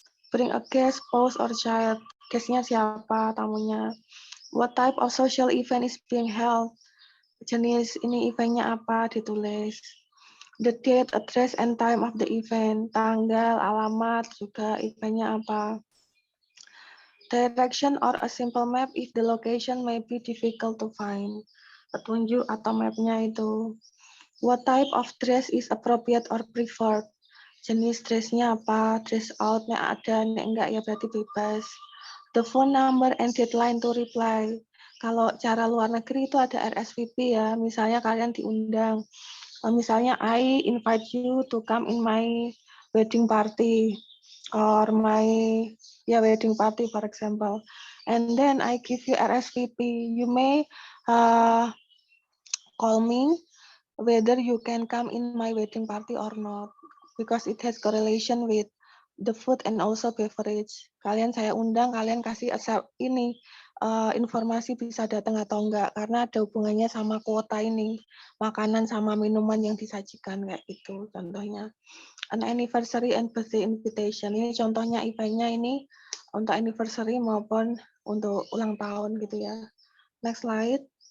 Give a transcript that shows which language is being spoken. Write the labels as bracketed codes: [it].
[en] Bring a guest, spouse, or child. [id] Guestnya siapa, tamunya. [en] What type of social event is being held? [id] Jenis ini eventnya apa, ditulis. [en] The date, address, and time of the event. [id] Tanggal, alamat, juga eventnya apa. [en] Direction or a simple map if the location may be difficult to find. [id] Petunjuk atau mapnya itu. [en] What type of dress is appropriate or preferred? [id] Jenis dressnya apa? Dress out-nya ada, enggak ya berarti bebas. [en] The phone number and deadline to reply. [id] Kalau cara luar negeri itu ada RSVP ya. Misalnya kalian diundang. Misalnya [en] I invite you to come in my wedding party or my wedding party for example. And then I give you RSVP. You may call me whether you can come in my wedding party or not because it has correlation with the food and also beverage. [id] Kalian saya undang, kalian kasih ini informasi bisa datang atau enggak karena ada hubungannya sama kuota ini, makanan sama minuman yang disajikan kayak gitu contohnya. [en] An anniversary and birthday invitation. [id] Ini contohnya eventnya ini untuk anniversary maupun untuk ulang tahun gitu ya. [en] Next slide.